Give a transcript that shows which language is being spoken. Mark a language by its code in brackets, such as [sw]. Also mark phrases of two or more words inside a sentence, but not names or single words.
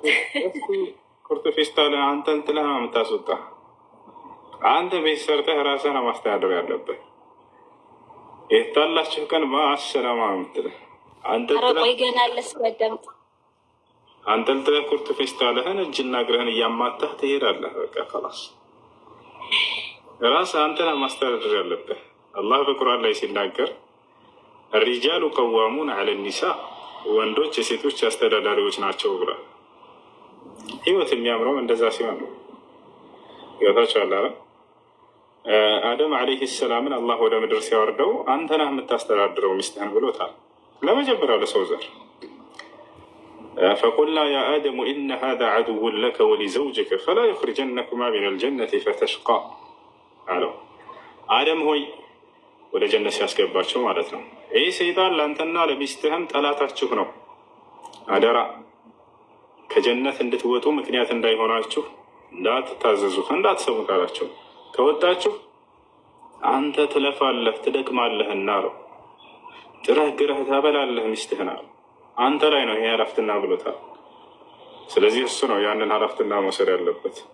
[am] ቁርጥ ፌስታልን አንተን ጥለህ ነው የምታስወጣ። አንተ ቤት ሰርተህ ራስህ ነው ማስተዳደር ያለብህ። የታላችሁ ቀን ማሰላማ የምትልህ ቆይ ገና ለስበደምጥ አንጠልጥለህ ቁርጥ ፌስታልህን እጅና እግርህን እያማታህ ትሄዳለህ። በቃ ከላስ ራስህ አንተን ማስተዳደር ያለብህ። አላህ በቁርአን ላይ ሲናገር [ar] الرجال قوامون على النساء [am] ወንዶች የሴቶች አስተዳዳሪዎች ናቸው ብሏል። ህይወት የሚያምረው እንደዛ ሲሆን ነው። ይወታችኋል አይደል? አደም አለይሂ ሰላምን አላህ ወደ ምድር ሲያወርደው አንተ ነህ የምታስተዳድረው ሚስትህን ብሎታል። ለመጀመሪያው ለሰው ዘር [ar] فقلنا يا آدم إن هذا عدو لك ولزوجك فلا يخرجنكما من الجنة فتشقى [am] አለው። አደም ሆይ ወደ ጀነት ሲያስገባቸው ማለት ነው። ይህ ሰይጣን ለአንተና ለሚስትህም ጠላታችሁ ነው። አደራ ከጀነት እንድትወጡ ምክንያት እንዳይሆናችሁ እንዳትታዘዙት፣ እንዳትሰሙት አላቸው። ከወጣችሁ አንተ ትለፋለህ ትደክማለህና አለው። ጥረህ ግረህ ታበላለህ ሚስትህን አለው። አንተ ላይ ነው ይሄ ኃላፊነትና ብሎታል። ስለዚህ እሱ ነው ያንን ኃላፊነትና መውሰድ ያለበት።